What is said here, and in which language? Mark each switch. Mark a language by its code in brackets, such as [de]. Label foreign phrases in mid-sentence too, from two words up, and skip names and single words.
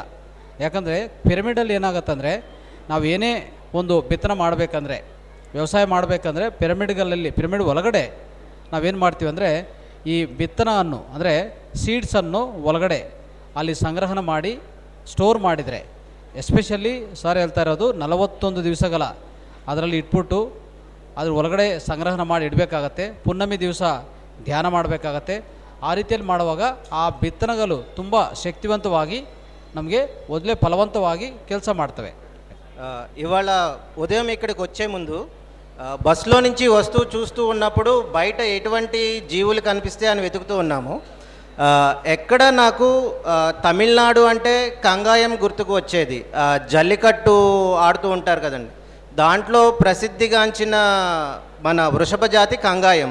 [kn] ಯಾಕಂದರೆ ಪಿರಮಿಡಲ್ಲಿ ಏನಾಗುತ್ತಂದರೆ, ನಾವು ಏನೇ ಒಂದು ಬಿತ್ತನೆ ಮಾಡಬೇಕಂದ್ರೆ, ವ್ಯವಸಾಯ ಮಾಡಬೇಕಂದ್ರೆ ಪಿರಮಿಡ್ ಒಳಗಡೆ ನಾವೇನು ಮಾಡ್ತೀವಿ ಅಂದರೆ, ಈ ಬಿತ್ತನವನ್ನು ಅಂದರೆ ಸೀಡ್ಸನ್ನು ಒಳಗಡೆ ಅಲ್ಲಿ ಸಂಗ್ರಹಣ ಮಾಡಿ ಸ್ಟೋರ್ ಮಾಡಿದರೆ, ಎಸ್ಪೆಷಲಿ ಸರ್ ಹೇಳ್ತಾ ಇರೋದು 41 ದಿವಸಗಳ ಅದರಲ್ಲಿ ಇಟ್ಬಿಟ್ಟು ಅದ್ರ ಒಳಗಡೆ ಸಂಗ್ರಹಣ ಮಾಡಿ ಇಡಬೇಕಾಗತ್ತೆ. ಪುನ್ನಮಿ ದಿವಸ ಧ್ಯಾನ ಮಾಡಬೇಕಾಗತ್ತೆ. ಆ ರೀತಿಯಲ್ಲಿ ಮಾಡುವಾಗ ಆ ಬಿತ್ತನೆಗಳು ತುಂಬ శక్తివంతವಾಗಿ నಮಗೆ ఒదిలే ఫలవంతವಾಗಿ ಕೆಲಸ ಮಾಡ್ತವೆ. [te] ఇవాళ ఉదయం ఇక్కడికి వచ్చే ముందు బస్సులో నుంచి వస్తూ చూస్తూ ఉన్నప్పుడు బయట ఎటువంటి జీవులు కనిపిస్తే అని వెతుకుతూ ఉన్నాము. ఎక్కడ నాకు తమిళనాడు అంటే కంగాయం గుర్తుకు వచ్చేది. జల్లికట్టు ఆడుతూ ఉంటారు కదండి, దాంట్లో ప్రసిద్ధిగాంచిన మన వృషభ జాతి కంగాయం.